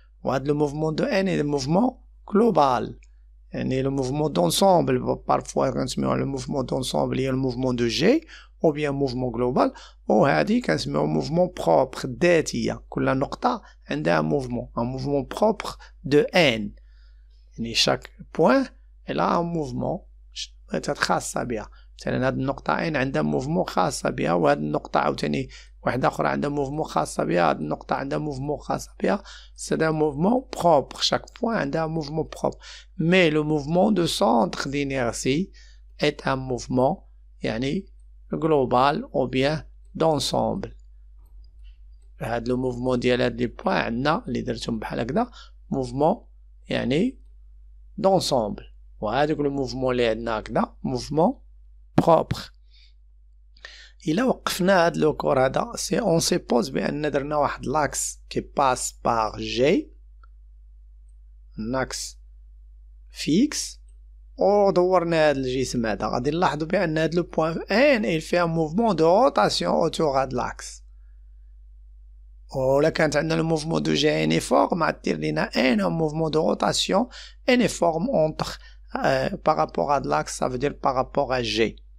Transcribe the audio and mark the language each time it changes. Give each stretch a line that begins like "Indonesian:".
French: Le mouvement de N est un mouvement global. Le mouvement d'ensemble, parfois le mouvement d'ensemble est le mouvement de G, ou bien mouvement global, ou un mouvement propre
Arabic: ذاتية. كل نقطة عندها
French: un mouvement propre de N. Chaque point elle a un mouvement
Arabic: خاصة بها. مثلا هاد النقطة N عندها موفمون خاصة بها، وهاد النقطة عاوتاني واحدة أخرى عندها موفمون خاصة بها، هاد النقطة عندها موفمون خاصة بها.
French: C'est un mouvement propre. Chaque point
Arabic: عندها
French: un mouvement propre. Mais le mouvement de centre d'inertie est un mouvement global ou bien d'ensemble.
Arabic: هاد le mouvement ديال هاد لي بوان عندنا اللي درتهم بحال هكذا
French: mouvement d'ensemble.
Arabic: وهادوك le mouvement اللي عندنا هكذا mouvement propre. إلا وقفنا هاد لو كور هذا
French: on suppose
Arabic: بأن درنا واحد لاكس qui passe par G، un axe fixe، ودورنا هاد الجسم هذا، غادي نلاحظوا بأن هاد لو بوان N
French: il fait un mouvement de rotation autour
Arabic: هاد لاكس. ولا كانت عندنا le mouvement de G uniforme غادير لينا N
French: un mouvement de rotation uniforme entre par rapport à l'axe, ça veut dire par rapport à G.